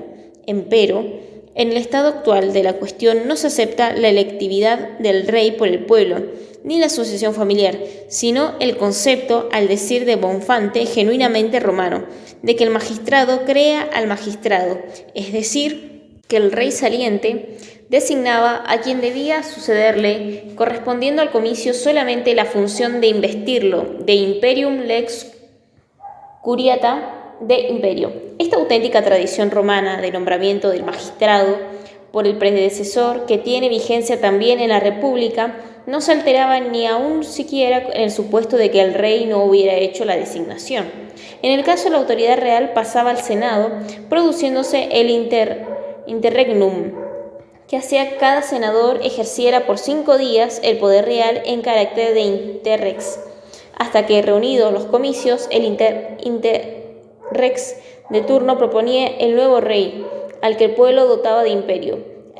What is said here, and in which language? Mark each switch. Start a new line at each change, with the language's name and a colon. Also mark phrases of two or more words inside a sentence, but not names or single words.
Spanish: Empero, en el estado actual de la cuestión no se acepta la electividad del rey por el pueblo, ni la sucesión familiar, sino el concepto, al decir de Bonfante, genuinamente romano, de que el magistrado crea al magistrado, es decir, que el rey saliente designaba a quien debía sucederle, correspondiendo al comicio solamente la función de investirlo, de
Latin: imperium lex curiata de imperio.
Spanish: Esta auténtica tradición romana de nombramiento del magistrado por el predecesor, que tiene vigencia también en la República, no se alteraba ni aun siquiera en el supuesto de que el rey no hubiera hecho la designación. En el caso, la autoridad real pasaba al Senado, produciéndose el interregnum, que hacía cada senador ejerciera por 5 días el poder real en carácter de interrex, hasta que, reunidos los comicios, el interrex de turno proponía el nuevo rey, al que el pueblo dotaba de imperio.